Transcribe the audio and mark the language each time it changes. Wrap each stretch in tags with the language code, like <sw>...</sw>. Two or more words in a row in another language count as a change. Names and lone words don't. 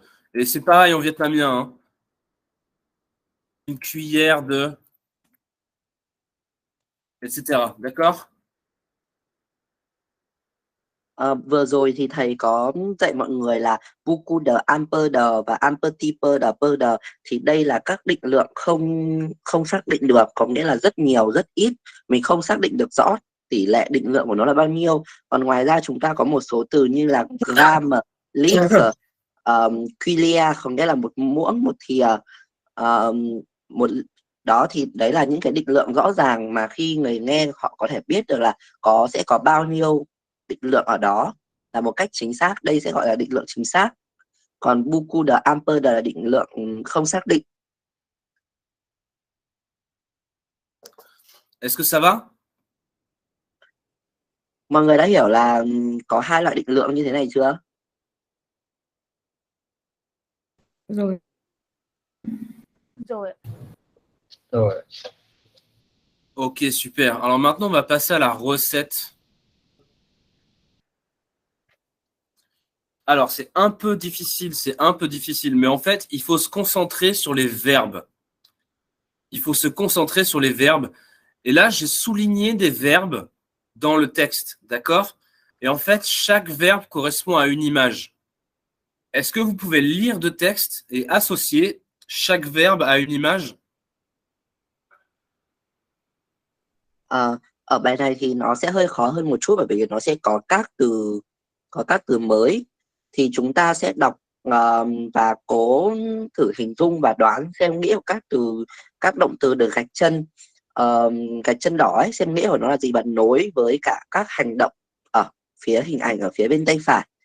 <fr>Et c'est pareil en vietnamien. Hein. Une cuillère de. Etc. D'accord?</fr> <vi>Vừa rồi thì thầy có dạy mọi người là</vi> <fr>beaucoup de, un peu de</fr> <vi>và</vi> <fr>un petit peu de,</fr> <vi>thì đây là các định lượng không xác định được, có nghĩa là rất nhiều, rất ít, mình không xác định được rõ tỷ lệ định lượng của nó là bao nhiêu. Còn ngoài ra chúng ta có một số từ như là gram, lít, cuillère, có nghĩa là một muỗng, một thìa, một đó, thì đấy là những cái định lượng rõ ràng mà khi người nghe họ có thể biết được là sẽ có bao nhiêu định lượng ở đó là một cách chính xác. Đây sẽ gọi là định lượng chính xác. Còn</vi> <fr>beaucoup de, un peu de</fr> <vi>là định lượng không xác định.</vi> <fr>Est-ce que ça va?</fr> <vi>Mọi người đã hiểu là có hai loại định lượng như thế này chưa? Rồi. Rồi. Rồi.</vi> <fr>Ok, super. Alors maintenant, on va passer à la recette. Alors, c'est un peu difficile, mais en fait, il faut se concentrer sur les verbes. Il faut se concentrer sur les verbes. Et là, j'ai souligné des verbes dans le texte, d'accord? Et en fait, chaque verbe correspond à une image. Est-ce que vous pouvez lire de texte et associer chaque verbe à une image?</fr> <vi>Ở bài này thì nó sẽ hơi khó hơn một chút, bởi vì nó sẽ có các từ mới, thì chúng ta sẽ đọc và cố thử hình dung và đoán xem nghĩa của các động từ được gạch chân đỏ ấy, xem nghĩa của nó là gì, bạn nối với cả các hành động ở phía hình ảnh ở phía bên tay phải.</vi>